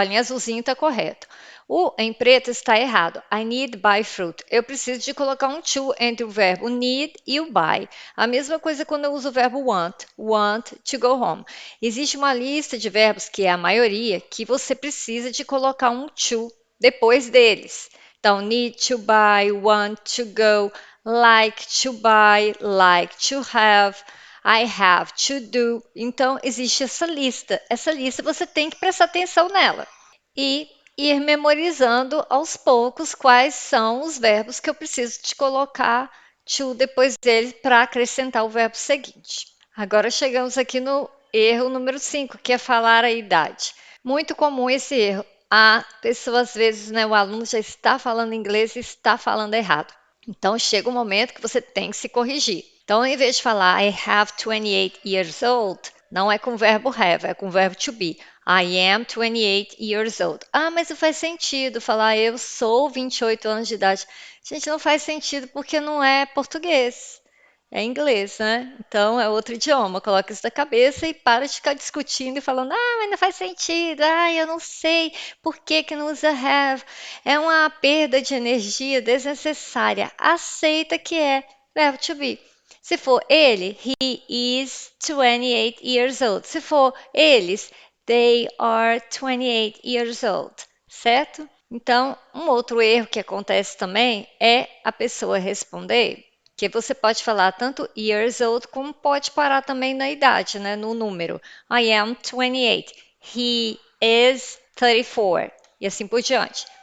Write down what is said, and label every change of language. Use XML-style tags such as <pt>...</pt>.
<pt>Olha, em azulzinho está correto. O em preto está errado.</pt> <en>I need buy fruit.</en> <pt>Eu preciso de colocar um to entre o verbo need e o buy. A mesma coisa quando eu uso o verbo want to go home. Existe uma lista de verbos, que é a maioria, que você precisa de colocar um to depois deles.</pt> <en>Então, need to buy, want to go, like to buy, like to have, I have to do.</en> <pt>Então, existe essa lista. Essa lista você tem que prestar atenção nela e ir memorizando aos poucos quais são os verbos que eu preciso de colocar to depois dele para acrescentar o verbo seguinte. Agora chegamos aqui no erro número 5, que é falar a idade. Muito comum esse erro. A pessoa, às vezes, né, o aluno já está falando inglês e está falando errado. Então, chega um momento que você tem que se corrigir. Então, em vez de falar</pt> <en>I have 28 years old,</en> <pt>não é com o verbo have, é com o verbo to be.</pt> <en>I am 28 years old.</en> <pt>Ah, mas não faz sentido falar eu sou 28 anos de idade. Gente, não faz sentido porque não é português. É inglês, né? Então é outro idioma. Coloca isso na cabeça e para de ficar discutindo e falando: ah, mas não faz sentido. Ah, eu não sei por que que não usa have. É uma perda de energia desnecessária. Aceita que é verbo to be. Se for ele,</pt> <en>he is 28 years old.</en> <pt>Se for eles,</pt> <en>they are 28 years old.</en> <pt>Certo? Então, um outro erro que acontece também é a pessoa responder que você pode falar tanto years old como pode parar também na idade, né, no número.</pt> <en>I am 28. He is 34.</en> <pt>E assim por diante.</pt>